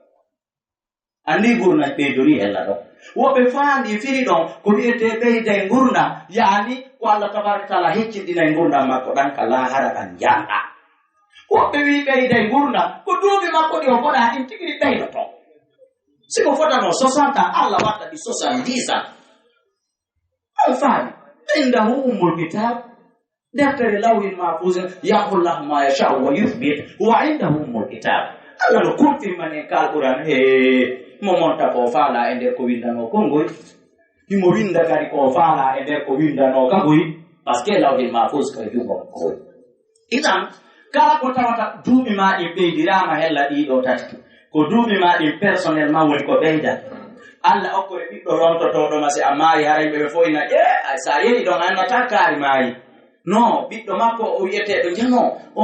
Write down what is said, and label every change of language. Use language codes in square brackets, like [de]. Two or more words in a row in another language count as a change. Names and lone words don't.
[ff] andi gurnan ɓeydori ella ɗon woɓɓe faandi firi ɗon ko wiyete ɓeyday gurdam yani ko Allah [ar] تبارك وتعالى [ff] hecciɗinay gurdam makko ɗan ka lahara ɗan janɗa woɓɓe wi ɓeyday gurdam ko duuɓi makko ɗi o foɗa ɗin tigiri ɓeydoto siko fotano 60 ans Allah watta ɗi 70 ans on faami indahu [ar] أم الكتاب [ff] deftere [ar] لوح محفوظ يقول الله ما يشاء ويثبت وعنده أم الكتاب [ff] Allah no confirmane kalɓuran he mo monta ko faala e nder ko windano kongoy himo winda kadi ko faala e nder ko windano kangoy par [fr] ce que [ar] لوح محفوظ [ff] koye jungo koy idan kala ko tawata duuɓi ma ɗin ɓeydirama hella ɗiɗo tati ko duuɓi ma ɗin personnel ma woni ko ɓeyda Allah okkore ɓiɗɗo rontotoɗo ma si a maayi haray ɓeɓe foyna sa yehi ɗon annata kaari maayi non ɓiɗɗo makko o wiyeteɗo jano on